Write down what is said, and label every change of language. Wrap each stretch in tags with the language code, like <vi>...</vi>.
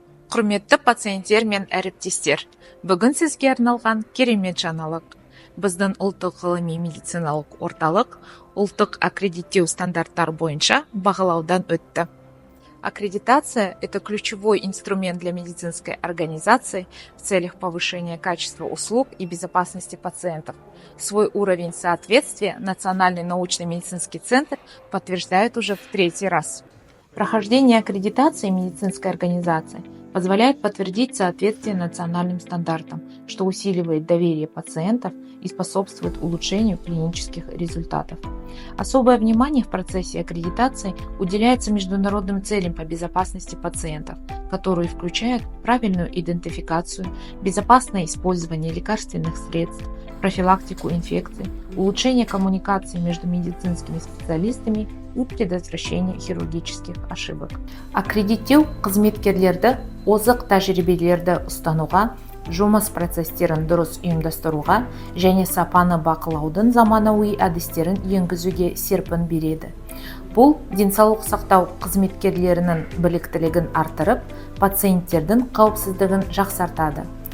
<kk>Құрметті пациенттер мен әріптестер, бүгін сізге арналған керемет жаңалық. Біздің ұлттық ғылыми медициналық орталық ұлттық аккредиттеу стандарттар бойынша бағалаудан өтті.</kk> <ru>Аккредитация – это ключевой инструмент для медицинской организации в целях повышения качества услуг и безопасности пациентов. Свой уровень соответствия Национальный научный медицинский центр подтверждает уже в 3-й раз. Прохождение аккредитации медицинской организации позволяет подтвердить соответствие национальным стандартам, что усиливает доверие пациентов и способствует улучшению клинических результатов. Особое внимание в процессе аккредитации уделяется международным целям по безопасности пациентов, которые включают правильную идентификацию, безопасное использование лекарственных средств, профилактику инфекций, улучшение коммуникации между медицинскими специалистами и предотвращение хирургических ошибок.</ru> <kk>Аккредиттеу қызметкерлерді озық тәжірибелерді ұстануға, жұмыс процестерін дұрыс ұйымдастыруға және сапаны бақылаудың заманауи әдістерін енгізуге серпін береді. Бұл денсаулық сақтау қызметкерлерінің біліктілігін арттырып, пациенттердің қауіпсіздігін жақсартады.</kk>